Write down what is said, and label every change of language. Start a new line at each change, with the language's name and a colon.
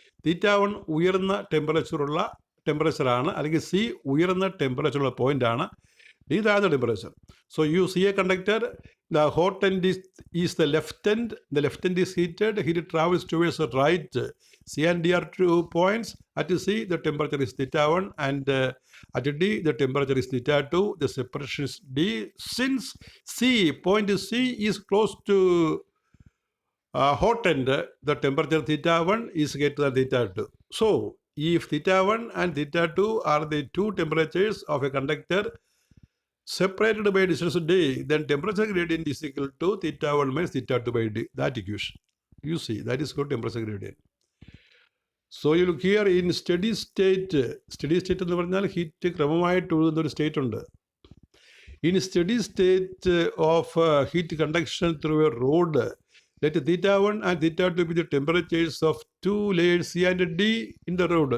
Malayalam: θ1 ഉയർന്ന ടെമ്പറേച്ചറാണ്, അല്ലെങ്കിൽ C ഉയർന്ന ടെമ്പറേച്ചറുള്ള പോയിൻ്റാണ്, D താഴ്ന്ന temperature.
English: So you see a conductor, the hot end is the left end is heated, heat travels towards the right. C and D are 2 points. At C the temperature is θ1 and at D the temperature is θ2. The separation is D. Since point C is close to hot end, the temperature θ1 is greater than θ2. So if θ1 and θ2 are the 2 temperatures of a conductor separated by distance d, then temperature gradient is equal to θ1 minus θ2 by d. That equation, you see, that is called temperature gradient. So you look here in steady state
Malayalam: എന്ന് പറഞ്ഞാൽ heat ക്രമമായിട്ട് ഒഴുകുന്ന ഒരു state ഉണ്ട്.
English: In steady state of heat conduction through a rod, let θ1 and θ2 be the temperatures of 2 layers C and D in the rod.